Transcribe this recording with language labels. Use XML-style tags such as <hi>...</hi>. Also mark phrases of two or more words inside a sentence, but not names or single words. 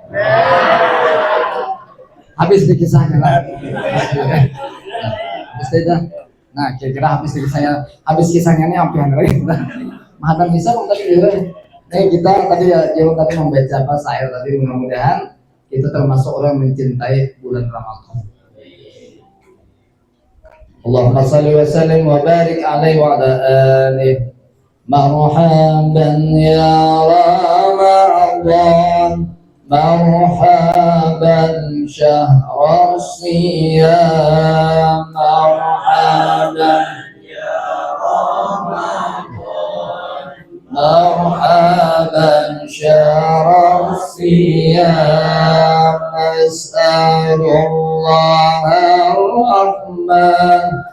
<id>habis dikisahnya lah habis dah nah kira-kira habis kisahnya ini apa yang lagi mahadan bisa kok tadi kita tadi jauh tadi membaca apa syair tadi mudah-mudahan kita termasuk orang mencintai bulan Ramadan</id> <ar>اللهم صل وسلم وبارك عليه وعلى آله مرحبا يا رمضان مرحبا شهر الصيام مرحبا يا رمضان مرحبا شهر الصيام أسأل الله الرحمن</ar>